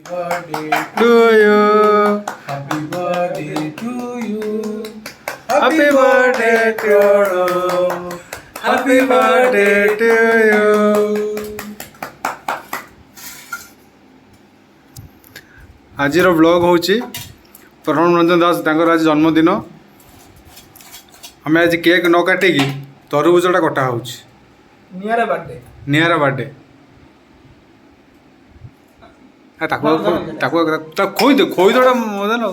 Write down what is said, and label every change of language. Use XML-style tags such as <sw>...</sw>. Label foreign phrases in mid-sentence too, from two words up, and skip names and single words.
<en>birthday to you. happy birthday to you Happy birthday to you. Happy birthday to you.</en> <or>ଆଜିର ବ୍ଲଗ୍ ହେଉଛି ପ୍ରଣବ ରଞ୍ଜନ ଦାସ ତାଙ୍କର ଆଜି ଜନ୍ମଦିନ। ଆମେ ଆଜି କେକ୍ ନ କାଟିକି ତରଭୁଜଟା କଟା ହେଉଛି। ନିଆରା birthday ନିଆରା ବାର୍ଥଡେ। ତାକୁ ତାକୁ ତାକୁ ଖୋଇଦଟା ମଜା ନ</or>